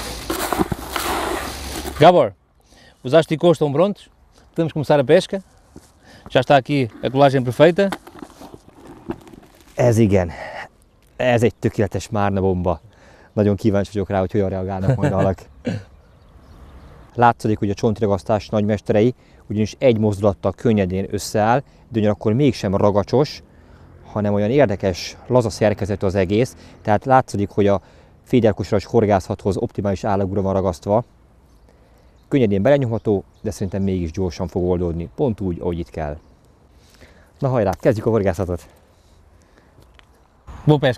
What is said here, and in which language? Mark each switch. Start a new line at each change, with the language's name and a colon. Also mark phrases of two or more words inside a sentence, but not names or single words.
Portuguese: Gábor, os asticôs estão prontos, podemos começar a pesca. Já está aqui a colagem perfeita.
Hungarian: Ez igen. Ez egy tökéletes márnabomba. Nagyon kíváncsi vagyok rá, hogy hogyan reagálnak majd a halak. Látszik, hogy a csontragasztás nagymesterei ugyanis egy mozdulattal könnyedén összeáll, de ugyanakkor mégsem ragacsos, hanem olyan érdekes, laza szerkezetű az egész. Tehát látszik, hogy a féderkosaras horgászathoz optimális állagúra van ragasztva. Könnyedén belenyomható, de szerintem mégis gyorsan fog oldódni. Pont úgy, ahogy itt kell. Na hajrá, kezdjük a horgászatot!
Portuguese: Boa pesca!